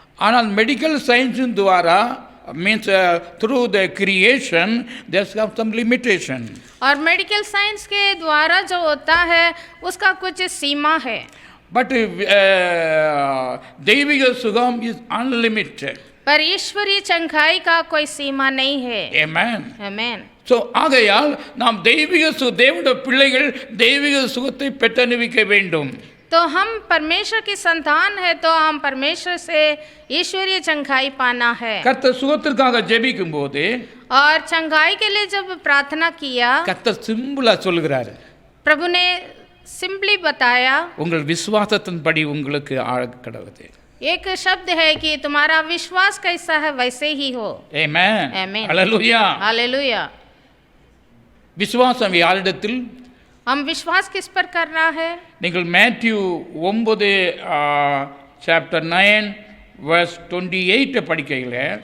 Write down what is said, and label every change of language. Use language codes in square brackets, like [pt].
[ta] ஆனால் medical சயின்ஸின் துவாரா [en] means through the creation there's some limitation. [hi] और medical science के द्वारा जो होता है उसका कुछ सीमा है। [en] But [ta] தெய்வீக சுகம் [en] is unlimited. [hi] पर ईश्वरीय चंगाई का कोई सीमा नहीं है। Amen. आमीन। [ta] ஸோ ஆகையால் நாம் தேவனுடைய பிள்ளைகள் தெய்வீக சுகத்தை பெற்றனுபவிக்க வேண்டும். [hi] तो हम परमेश्वर की संतान है, तो हम परमेश्वर से ईश्वरीय चंगाई पाना है। [ta] கர்த்தர் சுகத்திற்காக ஜெபிக்கும் போது [hi] और चंगाई के लिए जब प्रार्थना किया, [ta] கர்த்தர் சிம்பிளா சொல்கிறார், [hi] प्रभु ने सिंपली बताया, [ta] உங்கள் விசுவாசத்தின்படி உங்களுக்கு ஆகக்கடவது. [hi] एक शब्द है कि तुम्हारा विश्वास कैसा है वैसे ही हो। ஆமென். आमीन। ஹalleluya. हालेलुया। [ta] விசுவாசம் யாரிடத்தில்? [hi] हम विश्वास किस पर करना है? [ta] நீங்கள் மேத்யூ 9 chapter 9 verse 28 படிக்கையில்